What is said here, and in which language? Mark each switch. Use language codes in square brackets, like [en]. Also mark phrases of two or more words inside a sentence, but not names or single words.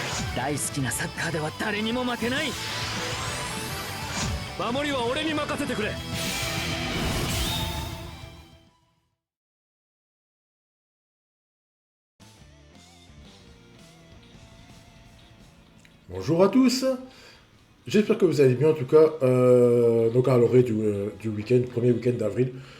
[ja] 大好きなサッカーでは誰にも負けない。守りは俺に任せてくれ。 [fr] Bonjour à tous, j'espère que vous allez bien en tout cas, donc à l'orée du week-end, premier week-end d'avril.